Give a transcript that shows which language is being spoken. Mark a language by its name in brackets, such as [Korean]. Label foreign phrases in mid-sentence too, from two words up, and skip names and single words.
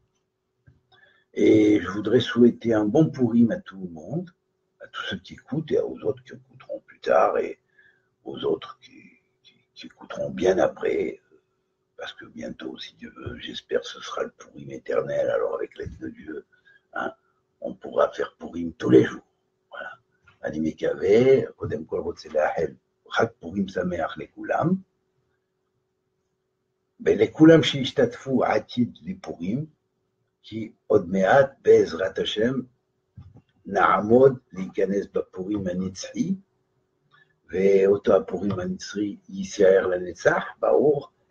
[French] Et je voudrais souhaiter un bon Pourim à tout le monde, à tous ceux qui écoutent et aux autres qui écouteront plus tard et aux autres qui écouteront bien après, parce que bientôt, si Dieu veut, j'espère ce sera le Pourim éternel, alors avec l'aide de Dieu, hein, on pourra faire Pourim tous les jours. Voilà. [Hebrew] אני מקווה, קודם כל רוצה לאחל חג פורים שמח לכולם, ולכולם שישתתפו עתיד לפורים, כי עוד מעט בעזרת השם נעמוד להיכנס בפורים הנצחי, ואותו הפורים הנצחי יישאר לנצח, ברור.